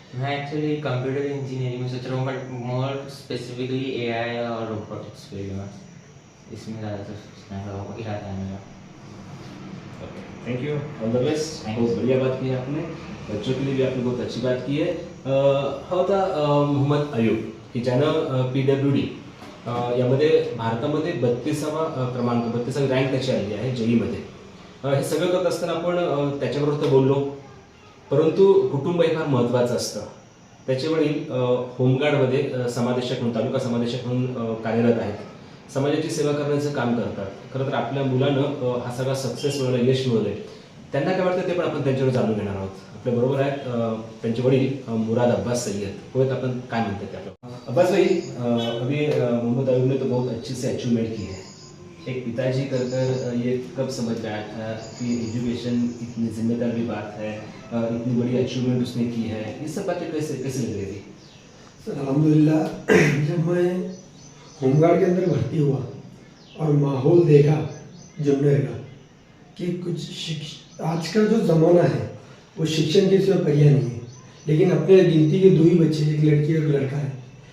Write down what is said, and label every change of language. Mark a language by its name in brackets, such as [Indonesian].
[Hindi] मैं actually computer engineering में सोच रहा हूँ, बट मोर स्पेसिफिकली AI और रोबोटिक्स फील्ड में, इसमें ज़्यादातर सोचना का इरादा है मेरा। [English] Thank you, all the best. [Hindi] बहुत बढ़िया बात की है आपने, बच्चों के लिए भी आपने बहुत अच्छी बात की है। [Marathi] हा होता मोहम्मद अयूब की ज्यानं PWD यामध्ये भारतामध्ये 32वा क्रमांक 32वी रँक त्याची आली आहे JEEमध्ये। हे सगळं करत असताना आपण त्याच्याबरोबर तर बोललो, परंतु कुटुंब हे फार महत्त्वाचं असतं। त्याचे वडील होमगार्डमध्ये समादेशक म्हणून तालुका समादेशक म्हणून कार्यरत आहेत, समाजाची सेवा करण्याचं काम करतात। खरं तर आपल्या मुलानं हा सगळा सक्सेस मिळवला, यश मिळवलंय, त्यांना काय वाटतं ते पण आपण त्यांच्यावर जाणून घेणार आहोत। आपल्या बरोबर आहेत त्यांचे वडील मुराद अब्बास सैयद, होत आपण काय म्हणतात ते आपलं। [Hindi] अब्बास भाई, अभी मोहम्मद अयूब ने तो बहुत अच्छी से अचीवमेंट की है, एक पिताजी कर ये कब समझ में आया था कि एजुकेशन इतनी जिम्मेदार भी बात है, इतनी बड़ी अचीवमेंट उसने की है, ये सब बातें कैसे लग रही थी? सर अल्हम्दुलिल्लाह, जब मैं होमगार्ड के अंदर भर्ती हुआ और माहौल देखा जुन्नर का कि कुछ आज का जो ज़माना है वो शिक्षण के सिवा परिया नहीं है, लेकिन अपने गिनती के 2 ही बच्चे, एक लड़की और एक लड़का है।